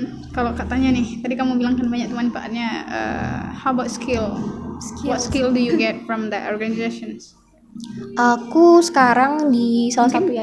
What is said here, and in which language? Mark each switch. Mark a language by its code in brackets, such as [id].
[id] Kalau katanya nih, tadi kamu bilang kan banyak manfaatnya. [en] How about skill? What skill do you get from the organizations? [id] Aku sekarang di salah satu yayasan